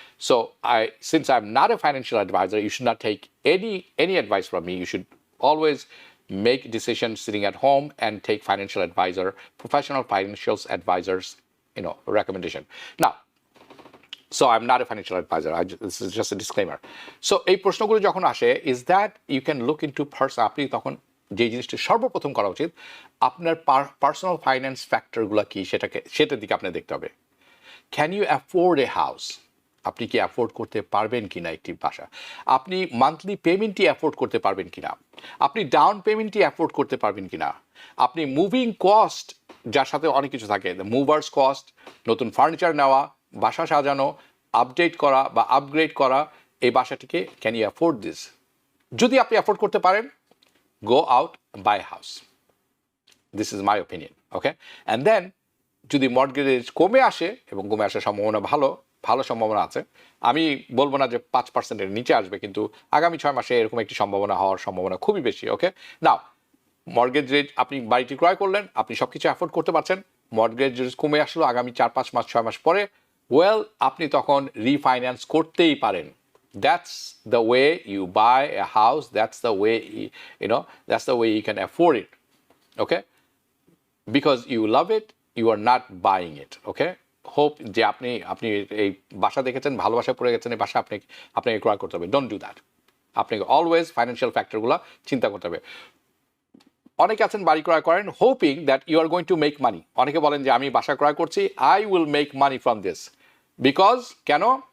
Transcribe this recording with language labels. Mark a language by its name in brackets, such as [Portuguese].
[English] So since I'm not a financial advisor, you should not take any advice from me. You should always make decisions sitting at home and take financial advisor, professional financial advisors, recommendation. Now, so I'm not a financial advisor. This is just a disclaimer. [Bangla] So এই প্রশ্নগুলো যখন আসে, [English] is that you can look into [Bangla] আপনি তখন যে জিনিসটা সর্বপ্রথম করা উচিত, আপনার পার্সোনাল ফাইন্যান্স ফ্যাক্টরগুলো কি সেটার দিকে আপনি দেখতে হবে। [English] Can you afford a house? [Bangla] আপনি কি অ্যাফোর্ড করতে পারবেন কিনা একটি বাসা? আপনি মান্থলি পেমেন্টটি অ্যাফোর্ড করতে পারবেন কিনা? আপনি ডাউন পেমেন্টটি অ্যাফোর্ড করতে পারবেন কিনা? আপনি মুভিং কস্ট, যার সাথে অনেক কিছু থাকে, মুভার্স কস্ট, নতুন ফার্নিচার নেওয়া, বাসা সাজানো, আপডেট করা বা আপগ্রেড করা, এই বাসাটিকে [English] Can you afford this? [Bangla] যদি আপনি অ্যাফোর্ড করতে পারেন, [English] go out, buy a house. This is my opinion, okay? [Bangla] And then যদি মর্টগেজ কমে আসে, এবং কমে আসার সম্ভাবনা ভালো সম্ভাবনা আছে, আমি বলবো না যে 5%-এর নিচে আসবে, কিন্তু আগামী 6 মাসে এরকম একটি সম্ভাবনা হওয়ার সম্ভাবনা খুবই বেশি, ওকে? নাও, মর্টগেজ রেট, আপনি বাড়িটি ক্রয় করলেন, আপনি সব কিছু অ্যাফোর্ড করতে পারছেন, মর্টগেজ রেট কমে আসলো আগামী 4-5 মাস 6 মাস পরে, আপনি তখন রিফাইন্যান্স করতেই পারেন। [English] That's the way you buy a house. That's the way that's the way you can afford it. Okay, because you love it, you are not buying it. [Bangla] Okay, hope যে আপনি এই বাসা দেখেছেন, ভালোবাসা পড়ে গেছেন, এই বাসা আপনাকে ক্রয় করতে হবে। [English] Don't do that. [Bangla] আপনাকে অলওয়েজ ফাইন্যান্সিয়াল ফ্যাক্টরগুলো চিন্তা করতে হবে। অনেকে আছেন বাড়ি ক্রয় করেন [English] Hoping that you are going to make money. [Bangla] অনেকে বলেন যে আমি বাসা ক্রয় করছি, [English] I will make money from this, because [Bangla] কেন?